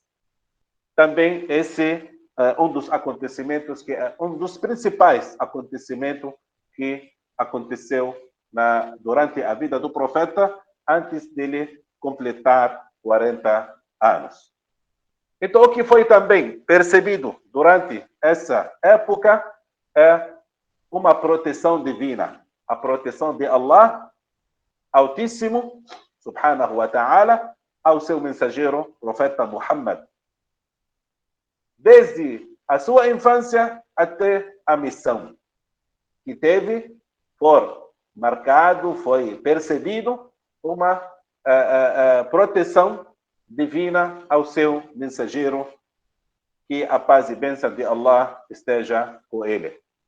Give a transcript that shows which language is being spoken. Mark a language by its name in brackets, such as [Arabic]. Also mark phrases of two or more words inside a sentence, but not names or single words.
[Portuguese] Também esse é um dos acontecimentos, que é um dos principais acontecimentos que aconteceu durante a vida do profeta, antes dele completar 40 anos. Então, o que foi também percebido durante essa época é uma proteção divina, a proteção de Allah Altíssimo, [Arabic] سبحانه وتعالى, [Portuguese] ao seu mensageiro, profeta Muhammad, desde a sua infância até a missão que teve, foi percebido uma proteção divina ao seu mensageiro, que a paz e bênção de Allah esteja com ele.